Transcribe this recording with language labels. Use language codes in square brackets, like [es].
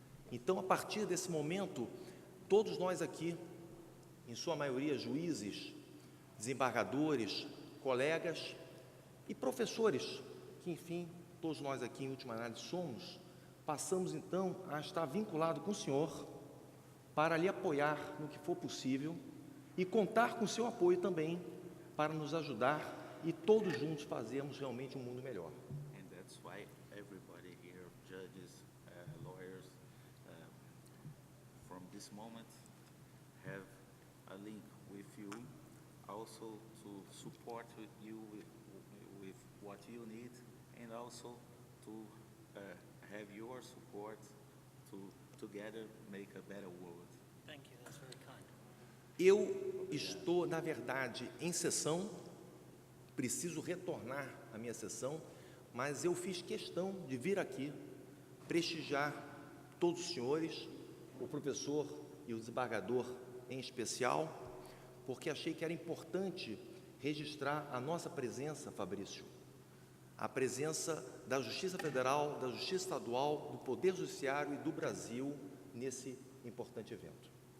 [pt] Então, a partir desse momento, todos nós aqui, em sua maioria juízes, desembargadores, colegas e professores, que enfim, todos nós aqui em última análise somos, passamos então a estar vinculado com o senhor para lhe apoiar no que for possível e contar com o seu apoio também para nos ajudar e todos juntos fazermos realmente um mundo melhor. [en] And that's why everybody here, judges, lawyers, from this moment have a link with you, also to support you with what you need, and also to have your support to together make a better world. Thank you, that's very kind. [pt] Eu estou, na verdade, em sessão, preciso retornar à minha sessão, mas eu fiz questão de vir aqui prestigiar todos os senhores, o professor e o desembargador em especial, porque achei que era importante registrar a nossa presença, Fabrício, a presença da Justiça Federal, da Justiça Estadual, do Poder Judiciário e do Brasil nesse importante evento.